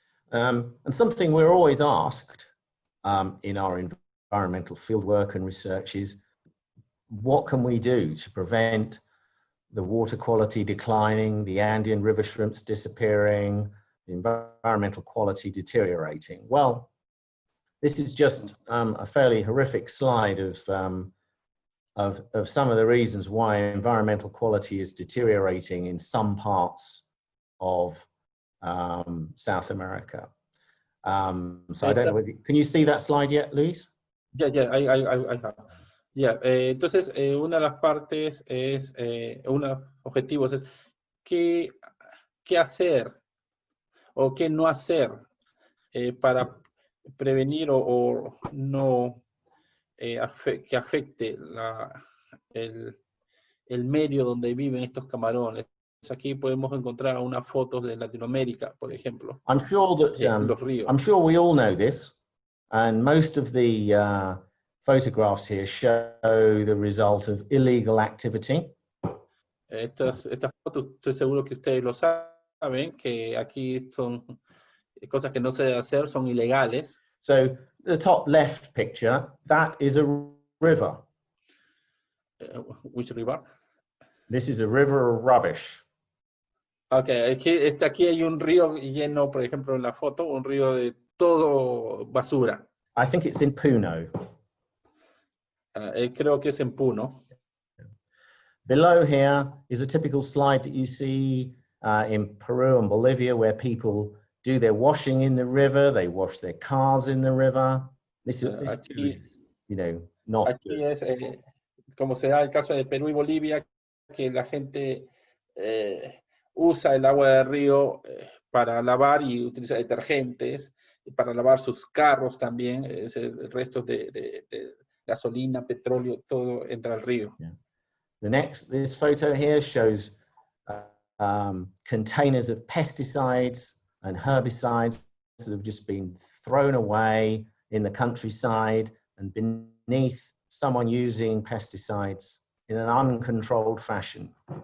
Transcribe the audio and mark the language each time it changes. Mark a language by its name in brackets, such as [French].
[English] And something we're always asked in our environmental fieldwork and research is, what can we do to prevent the water quality declining, the Andean river shrimps disappearing, the environmental quality deteriorating? Well, this is just a fairly horrific slide of some of the reasons why environmental quality is deteriorating in some parts of South America. So I don't know whether, can you see that slide yet, Luis? Yeah, I have. [Spanish] Yeah, entonces, una de las partes es, uno de los objetivos es qué hacer o qué no hacer para prevenir o no que afecte el medio donde viven estos camarones. Aquí podemos encontrar unas fotos de Latinoamérica, por ejemplo. [English] I'm sure that [Spanish] los ríos. [English] I'm sure we all know this, and most of the photographs here show the result of illegal activity. [Spanish] Estas fotos, estoy seguro que ustedes lo saben, que aquí son cosas que no se deben hacer, son ilegales. [English] So the top left picture, that is a river. Which river? This is a river of rubbish. [Spanish] Okay, aquí hay un río lleno, por ejemplo, en la foto, un río de todo basura. [English] I think it's in Puno. [Spanish] Creo que es en Puno. [English] Below here is a typical slide that you see in Peru and Bolivia, where people do their washing in the river, they wash their cars in the river. This is, you know, not. [Spanish] Aquí es como se da el caso de Perú y Bolivia, que la gente usa el agua del río para lavar y utiliza detergentes, y para lavar sus carros también, el resto de gasolina, petróleo, todo entra al río. [English] Yeah. This photo here shows containers of pesticides and herbicides that have just been thrown away in the countryside and beneath someone using pesticides in an uncontrolled fashion.